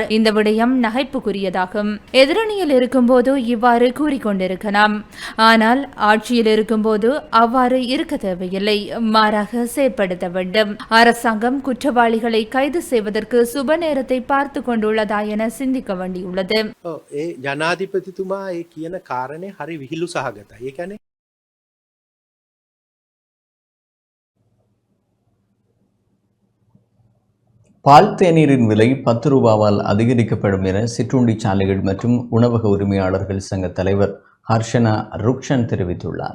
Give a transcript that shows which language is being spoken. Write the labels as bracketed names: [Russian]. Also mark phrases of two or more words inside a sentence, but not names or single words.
[Tamil] இந்த விடயம் நகைப்புக்குரியதாகும். எதிரணியில் இருக்கும்போது இவ்வாறு கூறிக்கொண்டிருக்கலாம். ஆனால் ஆட்சியில் இருக்கும்போது அவ்வாறு இருக்க தேவையில்லை. மாறாக செயற்படுத்த வேண்டும். அரசாங்கம் குற்றவாளிகளை கைது செய்வதற்கு சுப நேரத்தை பார்த்து கொண்டுள்ளதா என சிந்திக்க வேண்டியுள்ளது. [Sinhala] ඒ ජනාධිපතිතුමා ඒ කියන කාරණේ හරි විහිළු සහගතයි. ඒ කියන්නේ [Tamil] பால் தேநீரின் விலை 10 ரூபாவால் அதிகரிக்கப்படும் என சிற்றுண்டி சாலைகள் மற்றும் உணவக உரிமையாளர்கள் சங்க தலைவர் ஹர்ஷனா ருக்ஷன் தெரிவித்துள்ளார்.